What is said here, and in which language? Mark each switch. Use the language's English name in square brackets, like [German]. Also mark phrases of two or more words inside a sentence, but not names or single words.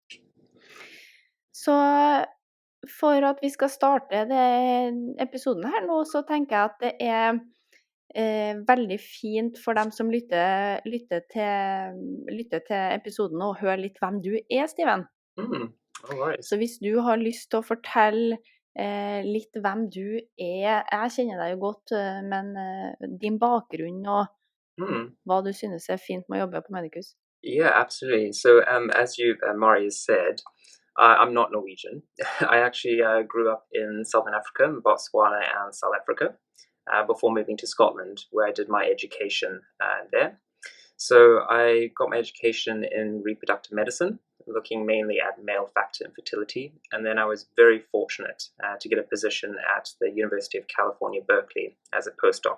[Norwegian] Så for at vi skal starte episoden her nå, så tenker jeg at det er veldig fint for dem som lytter til episoden og hører litt hvem du er, Steven. [English] All right. [Norwegian] Så hvis du har lyst til å fortelle litt hvem du er, jeg kjenner deg jo godt, men din bakgrunn og hva du synes er fint med å jobbe på Medicus. [English] Yeah, absolutely. So, as you, Mari has said, I'm not Norwegian. I actually grew up in Southern Africa, Botswana and South Africa, before moving to Scotland, where I did my education there. So I got my education in reproductive medicine, looking mainly at male factor infertility, and then I was very fortunate to get a position at the University of California, Berkeley, as a postdoc.